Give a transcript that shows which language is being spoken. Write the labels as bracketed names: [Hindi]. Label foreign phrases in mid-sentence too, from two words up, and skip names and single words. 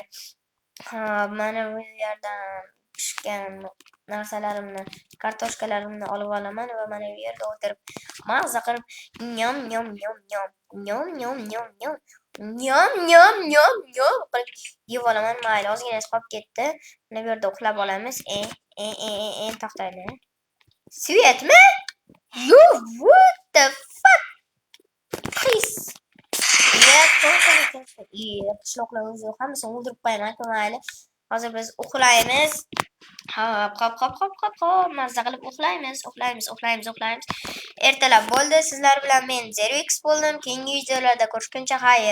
[Uzbek] Ha, mana bu yerdan pishgan narsalarimni, kartoshkalarimni olib olaman va mana bu yerga o'tirib mazza qilib nyom qilib yeb olaman. Mayli, ozgina qolib ketdi. Mana bu yerda uxlab olamiz. To'xtaydi. Svetmi? [English] Yo, what the fuck? Please. [Uzbek] Qishloqlar o'zi hammasini o'ldirib qo'yaman. Mayli. Hozir biz uxlaymiz. Hop. Mazza qilib uxlaymiz. Ertalab bo'ldi. Sizlar bilan men Zerix bo'ldim. Keyingi videolarda ko'rishguncha xayr.